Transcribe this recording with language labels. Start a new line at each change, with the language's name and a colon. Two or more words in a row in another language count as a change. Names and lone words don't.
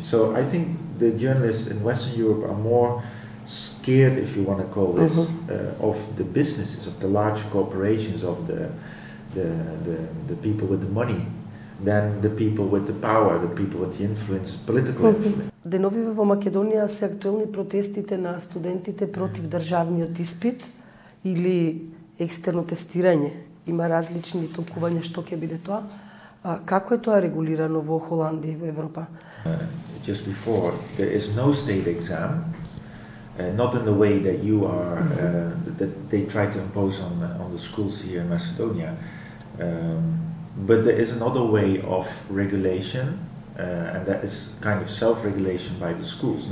English: So I think the journalists in Western Europe are more scared, if you want to call this, of the businesses, of the large corporations, of the people with the money, than the people with the power, the people with the influence, political influence.
Macedonian: Деновиве во Македонија се актуелни протестите на студентите против државниот испит или екстерно тестирање. Има различни толкувања што ќе биде тоа. Како е тоа регулирано во Холандија и во Европа?
English: Just before, there is no state exam. Not in the way that you are, that they try to impose on the schools here in Macedonia, but there is another way of regulation, and that is kind of self-regulation by the schools.